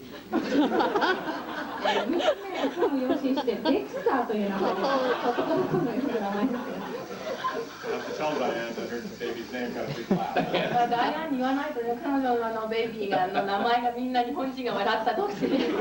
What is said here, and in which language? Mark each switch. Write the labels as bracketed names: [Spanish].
[Japanese] 娘さんを養子にしてデクスターという名前です。男の子のような名前ですよ。 [English] I have to tell Diane that her baby's name got a big laugh. [Japanese] ダイアンに言わないとね、彼女のベイビーが名前がみんな日本人が笑ったとしてね。